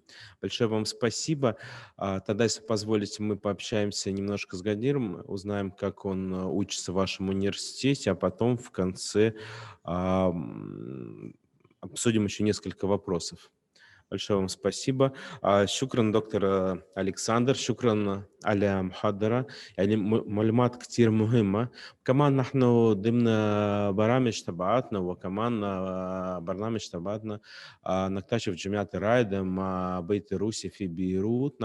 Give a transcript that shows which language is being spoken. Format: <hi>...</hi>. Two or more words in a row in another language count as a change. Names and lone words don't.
<ru>Большое вам спасибо. Тогда, если позволите, мы пообщаемся немножко с Гадиром, узнаем, как он учится в вашем университете, а потом в конце обсудим еще несколько вопросов. большое вам спасибо.</ru> <ar>شكرا دكتور ألكسندر، شكرا على محاضرة يعني معلومات كتير مهمة. كمان نحن ضمن برامج تبعاتنا وكمان برنامج تبعاتنا نكتشف جامعة الرائدة مع بيت الروسي في بيروت.</ar>